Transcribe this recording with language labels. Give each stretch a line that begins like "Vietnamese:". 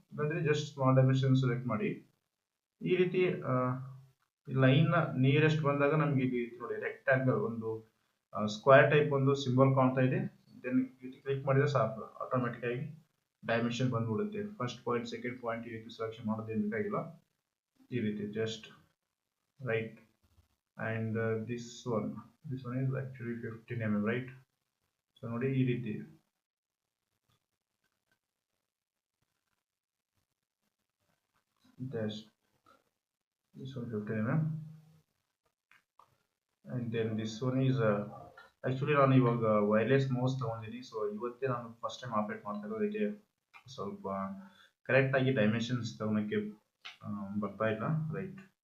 Kannada: ಅಂದ್ರೆ just smart dimension select ಮಾಡಿ. ಈ ರೀತಿ ಲೈನ್ ನಿಯರೆಸ್ಟ್ ಬಂದಾಗ ನಮ್ಗೆ ಇಲ್ಲಿ ನೋಡಿ ರೆಕ್ಟಾಂಗಲ್ ಒಂದು ಸ್ಕ್ವೇರ್ ಟೈಪ್ ಒಂದು ಸಿಂಬಲ್ ಕಾಣ್ತಾ ಇದೆ. ದೆನ್ ಕ್ಲಿಕ್ ಮಾಡಿದ್ರೆ ಸಾಕು, ಆಟೋಮೆಟಿಕ್ ಆಗಿ ಡೈಮೆನ್ಷನ್ ಬಂದ್ಬಿಡುತ್ತೆ. ಫಸ್ಟ್ ಪಾಯಿಂಟ್ ಸೆಕೆಂಡ್ ಪಾಯಿಂಟ್ ಈ ರೀತಿ ಸೆಲೆಕ್ಷನ್ ಮಾಡೋದೇನು ಬೇಕಾಗಿಲ್ಲ. ಈ ರೀತಿ
English: Just right and this one is actually 15 mm, right.
Kannada: So ನೋಡಿ ಈ ರೀತಿ
English: just this one 15 mm and then this one is actually
Kannada: ನಾನು ಇವಾಗ ವೈರ್ಲೆಸ್ ಮೌಸ್ ತಗೊಂಡಿದ್ದೀನಿ. ಸೊ ಇವತ್ತೇ ನಾನು ಫಸ್ಟ್ ಟೈಮ್ ಆಪರೇಟ್ ಮಾಡ್ತಾ ಇರೋದಕ್ಕೆ ಸ್ವಲ್ಪ ಕರೆಕ್ಟ್ ಆಗಿ ಡೈಮೆನ್ಷನ್ಸ್ ತಗೊಳಕ್ಕೆ ಬರ್ತಾ ಇಲ್ಲ, ರೈಟ್.